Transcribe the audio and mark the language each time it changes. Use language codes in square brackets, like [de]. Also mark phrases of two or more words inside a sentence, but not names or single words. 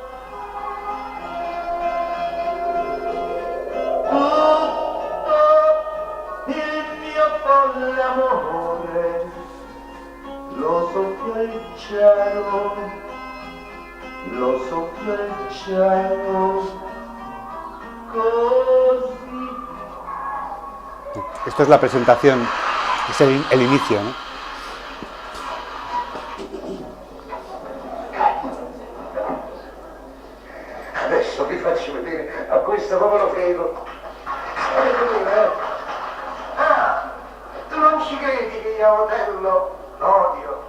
[it] Tutto il mio folle amore lo soffia il cielo, lo soffia il cielo, così. [es] Esto es la presentación, es el inicio, ¿no? [it] Adesso vi faccio vedere a questo povero Fredo. Ah, tu non ci credi che io Otello l'odio?